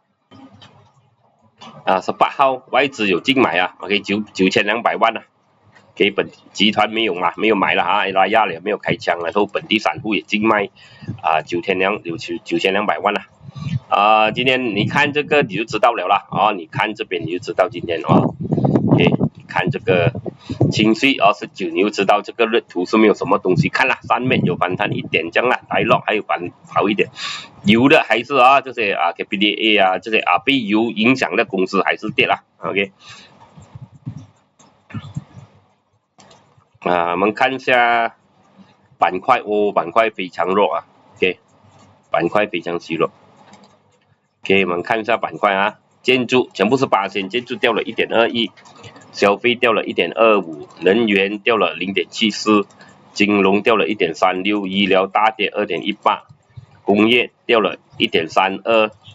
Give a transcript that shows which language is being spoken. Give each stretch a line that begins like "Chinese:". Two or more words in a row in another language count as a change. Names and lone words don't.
Chinese: 116618號外資有淨買OK 9200萬給本集團沒有買了啊，拉亞了沒有開槍，然後本地散戶也淨賣9200 萬了今天你看這個你就知道了啦你看這邊你就知道今天OK 你看這個情緒19你就知道這個日圖是沒有什麼東西看了，上面有反彈一點這樣啦，大落還有好一點，油的還是這些KPDA這些被油影響的公司還是跌了 OK。我們看一下板塊板塊非常弱OK 板塊非常虚弱 OK 我們看一下板塊建築全部是8%，建築掉了 1.21， 消費掉了 1.25， 能源掉了 0.74， 金融掉了 1.36， 醫療大跌 2.18， 工業掉了 1.32，